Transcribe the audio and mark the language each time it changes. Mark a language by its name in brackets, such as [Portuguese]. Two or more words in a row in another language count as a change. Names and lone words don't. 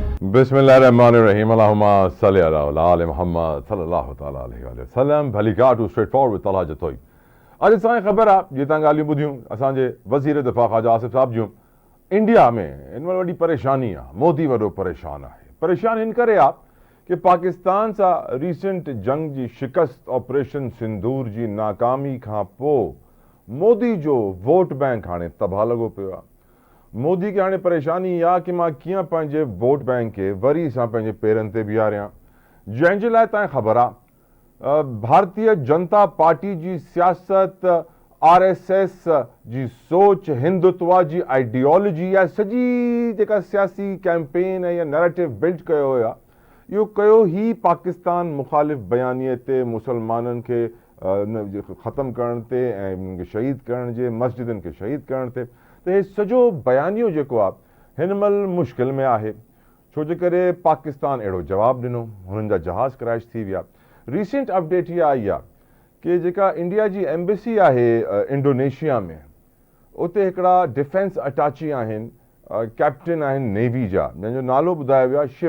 [Arabic] بسم الله الرحمن الرحيم. اللهم صل على آل محمد صلى الله تعالى عليه وسلم. [Sindhi] भली घाट straightforward with तलहा जतोई. अॼु असांखे ख़बर आहे जीअं तव्हां ॻाल्हियूं ॿुधियूं असांजे वज़ीर दिफ़ा ख़्वाजा आसिफ़ साहब जूं इंडिया में हिन वॾी परेशानी आहे मोदी वॾो परेशान आहे परेशान हिन करे आहे कि पाकिस्तान सां रीसेंट जंग जी शिकस्त ऑपरेशन सिंदूर जी नाकामी खां पोइ मोदी जो वोट बैंक हाणे तबाह लॻो पियो आहे मोदी खे हाणे परेशानी इहा कि मां कीअं पंहिंजे वोट बैंक खे वरी सां पंहिंजे पेरनि ते बीहारियां जंहिंजे लाइ तव्हांखे ख़बर आहे भारतीय जनता पार्टी जी सियासत RSS जी सोच हिंदुत्व जी आइडियोलॉजी या सॼी जेका सियासी कैंपेन या नैरेटिव बिल्ड कयो हुया इहो कयो ई पाकिस्तान मुख़ालिफ़ बयानीअ ते मुसलमाननि खे ख़तमु करण ते ऐं उन्हनि खे शहीद करण जे मस्जिदनि खे शहीद करण ते त हे सॼो बयानियो जेको आहे हिन महिल मुश्किल में आहे छो जे करे पाकिस्तान अहिड़ो जवाबु ॾिनो हुननि जा जहाज़ क्रैश थी विया [English] recent update [Sindhi] इहा आई आहे कि जेका इंडिया जी एम्बेसी आहे इंडोनेशिया में उते हिकिड़ा [English] defence attaché [Sindhi] आहिनि कैप्टन आहिनि नेवी जा जंहिंजो नालो ॿुधायो वियो आहे